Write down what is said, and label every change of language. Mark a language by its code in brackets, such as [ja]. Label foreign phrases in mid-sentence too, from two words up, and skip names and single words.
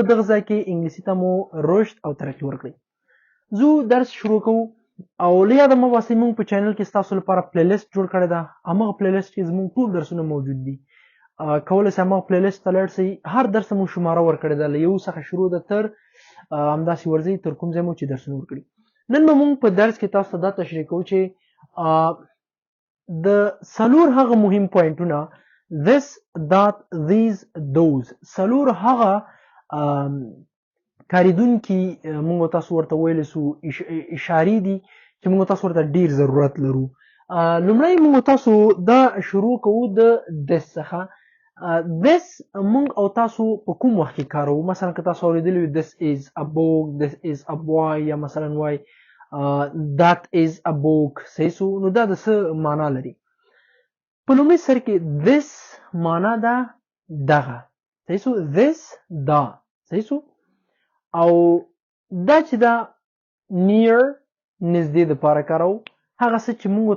[ps] په دغه ځای کې انګلیسي ته مو رشد او ترقي ورکړئ زو درس شروع کوو او له یاده مه باسئ موږ په چینل کې ستاسو لپاره پلی لیست جوړ کړی ده همغه پلی لیست کې زموږ ټول درسونه موجود دي کولی سئ هماغه پلی لیست ته لاړ سئ هر درس ته مو شماره ورکړې ده له یو څخه شروع ده تر همداسې ورځئ تر کوم ځای مو چې درسونه ورکړي نن به موږ په درس کې تاسو ته دا تشریح کوو چې د څلور هغه مهم پوینټونه [en] this that these those [ps] څلور هغه کاریدونکي موږ تاسو ورته ویلی سو اشارې دي چې موږ تاسو ورته ډیر ضرورت لرو لومړی موږ تاسو دا شروع کوو د this څخه this مونږ او تاسو په کوم وخت کې کاروو مثلا که تاسو اوریدلی وي [en] this is a book this is a boy [ps] یا مثلا وای [en] that is a book [ps] صحیح سو نو دا د څه معنا لري په لومړي سر کې this معنا ده دغه صحیح سو this دا صحیح سو او دا چې دا near نږدې دپاره کاروو هغه څه چې موږ